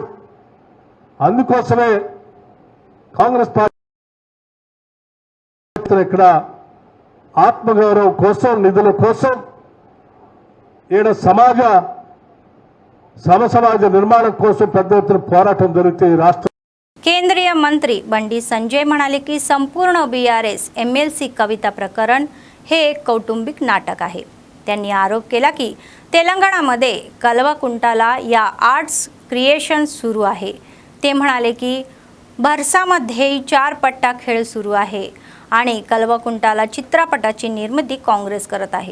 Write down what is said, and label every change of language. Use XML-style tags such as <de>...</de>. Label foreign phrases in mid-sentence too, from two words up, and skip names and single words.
<te>అందుకోసమే కాంగ్రెస్ పార్టీ ఇక్కడ ఆత్మగౌరవం కోసం, నిధుల కోసం ఈడ సమసమాజ నిర్మాణం కోసం పెద్ద एत्तुన పోరాటం జరిగితే ఈ రాష్ట్ర</te> <mr>केंद्रीय मंत्री बंडी संजय म्हणाले की संपूर्ण BRS MLC कविता प्रकरण हे एक कौटुंबिक नाटक आहे. त्यांनी आरोप केला की तेलंगणामध्ये कल्वकुंटला या आर्ट्स क्रिएशन सुरू आहे. ते म्हणाले की भरसामध्ये 4 पट्टा खेळ सुरू आहे आणि कल्वकुंटला चित्रपटाची निर्मिती काँग्रेस करत आहे.</mr>